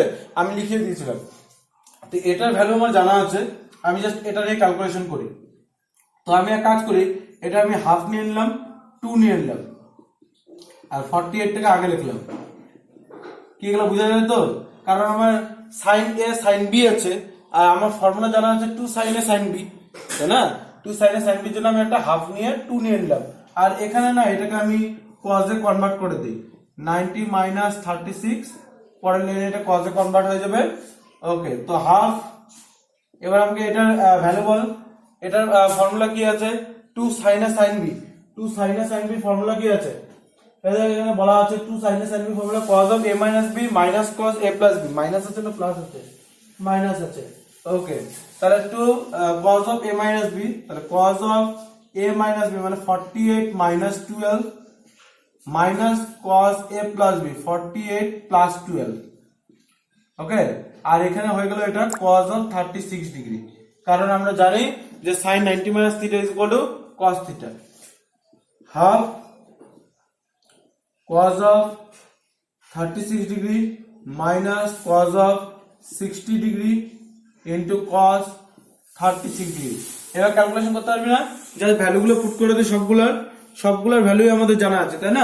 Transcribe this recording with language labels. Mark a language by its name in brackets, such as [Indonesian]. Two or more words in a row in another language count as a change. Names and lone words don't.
[Bangla] আমি লিখে দিয়েছিলাম। তো এটার ভ্যালু আমার জানা আছে, আমি জাস্ট এটা নিয়ে ক্যালকুলেশন করি। তো আমি এক কাজ করি, এটা আমি হাফ নিয়ে নিলাম, 2 নিয়ে নিলাম আর 48 টাকে আগে লিখলাম। কি এগুলো বুঝা যায় তো? কারণ আমার [English] sin a sin b [Bangla] আছে আর আমার ফর্মুলা জানা আছে [English] 2 sin a sin b, [Bangla] তাই না? [English] 2 sin a sin b [Bangla] এর জন্য আমি একটা হাফ নিয়ে 2 নিয়ে নিলাম। আর এখানে না এটাকে আমি cos এ কনভার্ট করে দিই, 90 - 36 পরের লাইনে এটা cos এ কনভার্ট হয়ে যাবে। ওকে, তো হাফ। এবার আমাকে এটার ভ্যালু বল, এটার ফর্মুলা কি আছে? [English] 2 sin a sin b, 2 sin a sin b ফর্মুলা [Bangla] কি আছে? এখানে বলা আছে [English] 2 sin a sin b ফর্মুলা cos of a minus b minus cos a plus b। মাইনাস [Bangla] আছে না [English] প্লাস আছে? মাইনাস আছে। ওকে, তাহলে 2 cos of a minus b, তাহলে cos of a minus b মানে 48 minus 12 minus cos a plus b 48 plus 12। ওকে, [Bangla] আর এখানে হয়ে গেল এটা [English] cos of 36 ডিগ্রি, [Bangla] কারণ আমরা জানি যে [English] sin 90 minus theta is equal to cos theta। হাফ cos of 36 ডিগ্রি minus cos of 60 ডিগ্রি into cos 36 ডিগ্রি। [Bangla] এবার ক্যালকুলেশন করতে পারবি না? জাস্ট ভ্যালুগুলো পুট করে দে, সবগুলোর ভ্যালুই আমাদের জানা আছে, তাই না?